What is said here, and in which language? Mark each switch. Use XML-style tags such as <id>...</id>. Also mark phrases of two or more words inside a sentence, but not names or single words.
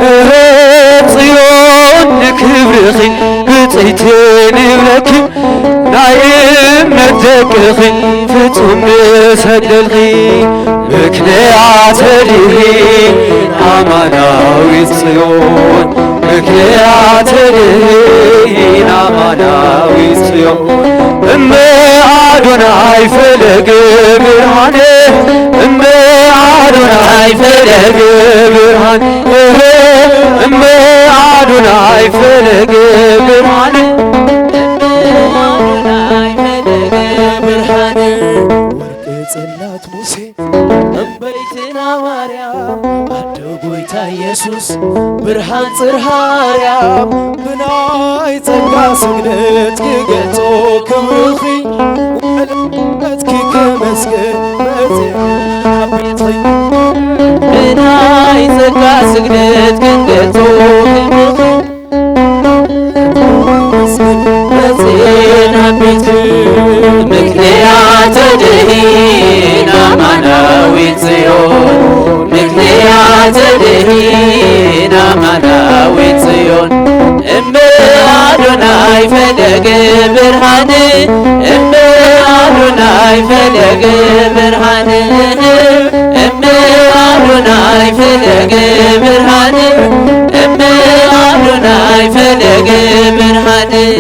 <ti>ጽዮን ንክብርኺ ብፅይቲ ንብለኪ ናይ እምነት ደቅኺ ፍጹም ንሰግደልኺ</ti> <gez>ምክንያት ድኅን አማናዊት ጽዮን ምክንያት ድኅን አማናዊት ጽዮን እመ አዶናይ ፈለገ ብርሃን እመ አዶናይ ፈለገ ብርሃን እመ አዶናይ ፈለገ ብርሃን</gez> <ti>ጽላት ሙሴ እምበይትና ማርያም አደ ጐይታ ኢየሱስ ብርሃን ጽርሐ አርያም ብናይ ጸጋ ስግደት ክገልጾ ክብርኺ ወለትኪ ክመስግን በጽዮን ቤትኺ ብናይ ጸጋ ስግደት ክንገልጾ ክብርኺ በጽዮን ቤትኺ</ti> <gez>ምክንያት ድኅን አማናዊት ጽዮን ምክንያት ድኅን አማናዊት ጽዮን እመ አዶናይ ፈለገ ብርሃን እመ አዶናይ ፈለገ ብርሃን እመ አዶናይ ፈለገ ብርሃን እመ አዶናይ ፈለገ ብርሃን</gez>